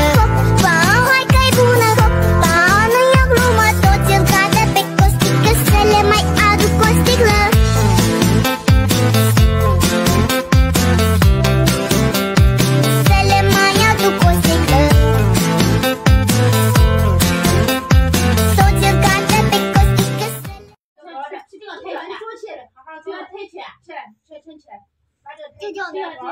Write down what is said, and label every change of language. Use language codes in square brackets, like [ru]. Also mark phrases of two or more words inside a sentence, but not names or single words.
[ro] Hopa, hai că-i bună, hopa, nu e o glumă, toți îl cadă pe costică, să le mai aduc o sticlă. Să le mai aduc o sticlă. Toți îl cadă pe costică, să le... [zh] 这个抬起来，好好，这个抬起来，起来，起来，起来，把这个抬起来。